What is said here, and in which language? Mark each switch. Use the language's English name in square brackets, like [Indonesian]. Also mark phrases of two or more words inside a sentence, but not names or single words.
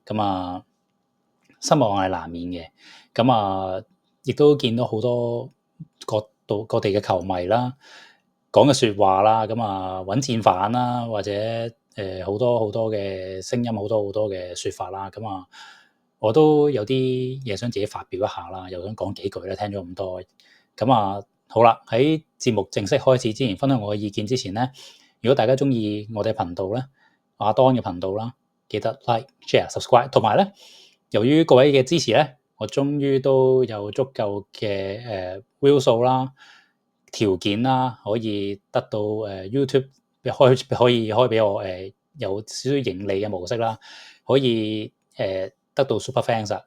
[Cantonese] 咁啊，失望係難免嘅。咁啊，亦都見到好多各地嘅球迷啦，講嘅説話啦，咁啊揾戰犯啦，或者好多好多嘅聲音，好多好多嘅説法啦。咁啊，我都有啲嘢想自己發表一下啦，又想講幾句咧。聽咗咁多，咁啊好啦，喺節目正式開始之前，分享我嘅意見之前咧，如果大家中意我哋頻道咧，阿 Don 嘅頻道啦，記得 [English] like、share、subscribe， [Cantonese] 同埋咧，由於各位嘅支持咧，我終於都有足夠嘅view 數啦、條件啦，可以得到YouTube 可以開俾我有少少盈利嘅模式啦，可以得到 [English] Super Fans [Cantonese] 啊。